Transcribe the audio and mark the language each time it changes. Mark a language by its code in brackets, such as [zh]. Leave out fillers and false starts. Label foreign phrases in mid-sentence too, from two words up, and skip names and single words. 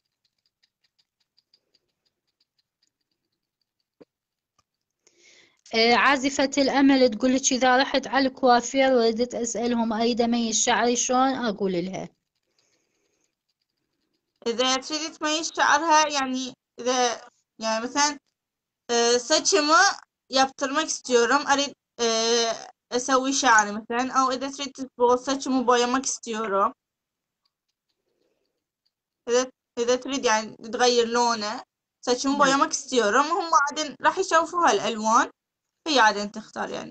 [ar] عازفة الأمل تقولك إذا رحت على الكوافير وردت أسألهم أريد أميز شعري شلون أقول لها. إذا تريد تميز شعرها، يعني إذا يعني مثلا [tr] saçımı yaptırmak istiyorum. [ar] أريد أسوي شعري مثلا. أو إذا تريد تصبغ [tr] saçımı boyamak istiyorum. [ar] إذا تريد يعني تغير لونه، saçımı نعم. [tr] boyamak istiyorum. [ar] هم عادين راح يشوفوا هالألوان، هي عادين تختار يعني.